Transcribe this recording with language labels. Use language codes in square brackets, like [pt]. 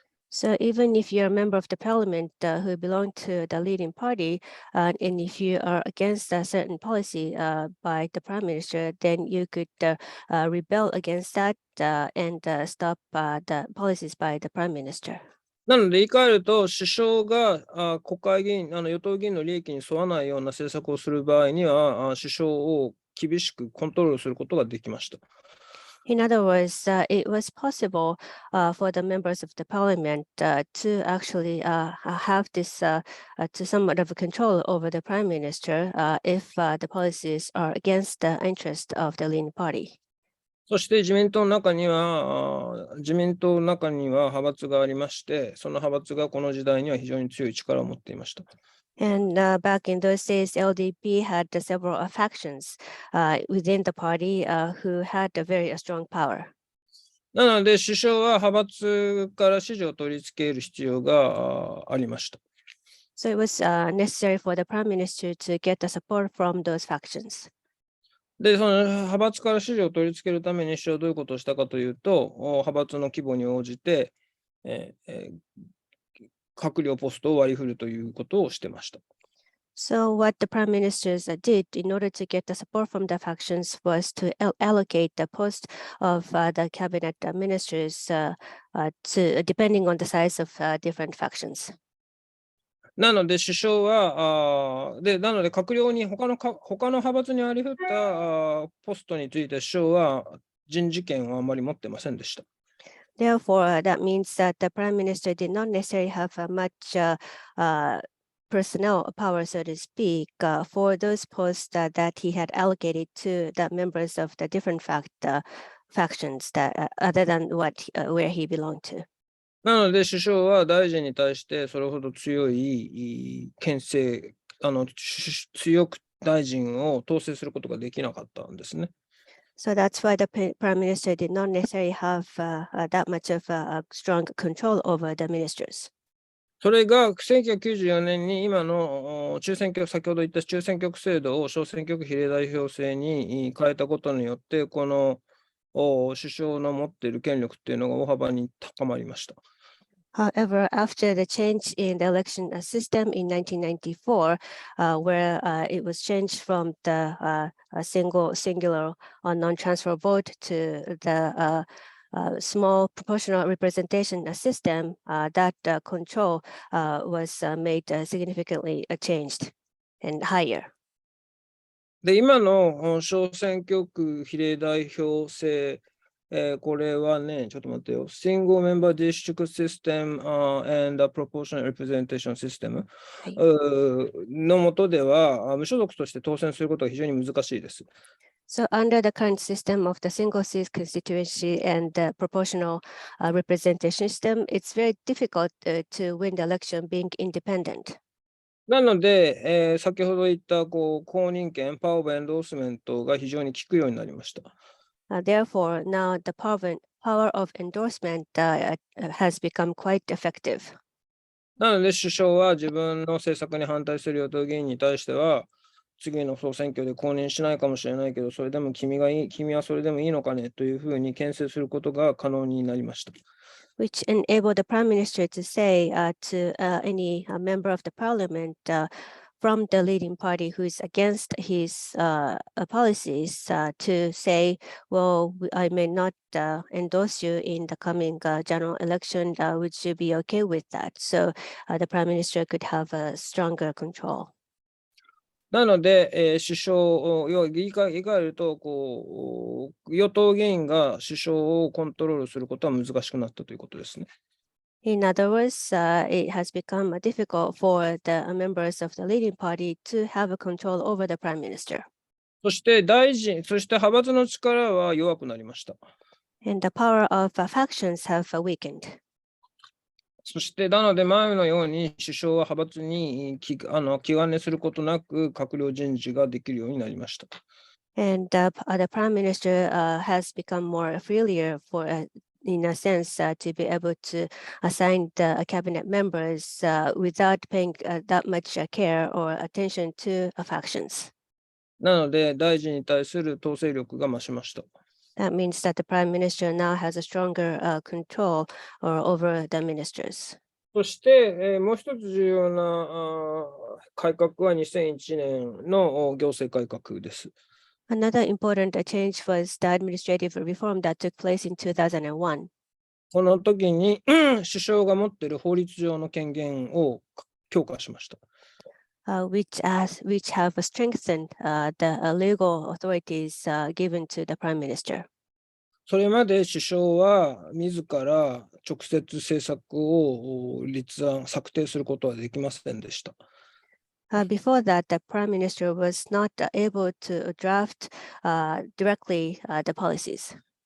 [en] So even if you're a member of the parliament who belong to the leading party, and if you are against a certain policy by the prime minister, then you could rebel against that and stop the policies by the prime minister. [ja] なので、言い換えると、首相が国会議員、与党議員の利益に沿わないような政策をする場合には、首相を厳しくコントロールすることができました。 [en] In other words, it was possible for the members of the parliament to actually have this to somewhat of a control over the prime minister if the policies are against the interest of the leading party. [ja] そして自民党の中には派閥がありまして、その派閥がこの時代には非常に強い力を持っていました。 [en] And back in those days, LDP had several factions within the party who had a very strong power. [ja] なので、首相は派閥から支持を取り付ける必要がありました。 [en] So it was necessary for the prime minister to get the support from those factions. [ja] で、その派閥から支持を取り付けるために首相はどういうことをしたかというと、派閥の規模に応じて、閣僚ポストを割り振るということをしてました。 [en] So what the prime ministers did in order to get the support from the factions was to allocate the post of the cabinet ministers to depending on the size of different factions. [ja] なので首相はなので閣僚に他の派閥に割り振ったポストについて首相は人事権をあまり持ってませんでした。 [en] Therefore, that means that the prime minister did not necessarily have much personnel power, so to speak, for those posts that he had allocated to the members of the different factions that other than where he belonged to. [ja] なので首相は大臣に対してそれほど強い牽制、強く大臣を統制することができなかったんですね。 [en] So that's why the prime minister did not necessarily have that much of a strong control over the ministers. [ja] それが1994年に今の先ほど言った中選挙区制度を小選挙区比例代表制に変えたことによって、この首相の持っている権力っていうのが大幅に高まりました。 [en] However, after the change in the election system in 1994, where it was changed from the singular or non-transfer vote to the small proportional representation system, that control was made significantly changed and higher. [ja] で、今の小選挙区比例代表制、これはね、ちょっと待ってよ。 [en] Single Member District System and the Proportional Representation System [ja] の下では、無所属として当選することが非常に難しいです。 [en] So under the current system of the single seat constituency and the proportional representation system, it's very difficult to win the election being independent. [ja] なので、先ほど言った公認権、パワーオブエンドースメントが非常に効くようになりました。 [en] Therefore, now the power of endorsement has become quite effective. [ja] なので、首相は自分の政策に反対する与党議員に対しては、次の総選挙で公認しないかもしれないけど、それでも君はそれでもいいのかねというふうに牽制することが可能になりました。 [en] Which enabled the prime minister to say to any member of the parliament from the leading party who is against his policies to say, well, I may not endorse you in the coming general election. Would you be okay with that? So the prime minister could have a stronger control. [ja] なので、首相を言い換えると与党議員が首相をコントロールすることは難しくなったということですね。 [en] In other words, it has become difficult for the members of the leading party to have a control over the prime minister. [ja] そして派閥の力は弱くなりました。 [en] And the power of factions have weakened. [ja] そしてなので前のように首相は派閥に気兼ねすることなく閣僚人事ができるようになりました。 [en] And the prime minister has become more freer in a sense to be able to assign the cabinet members without paying that much care or attention to factions. [ja] なので大臣に対する統制力が増しました。 [en] That means that the prime minister now has a stronger control over the ministers. [ja] そして、もう一つ重要な改革は2001年の行政改革です。 [en] Another important change was the administrative reform that took place in 2001. [ja] この時に首相が持っている法律上の権限を強化しました。 [en] which have strengthened the legal authorities given to the prime minister. [ja] それまで首相は自ら直接政策を策定することはできませんでした。 [en] Before that, the prime minister was not able to draft directly the policies.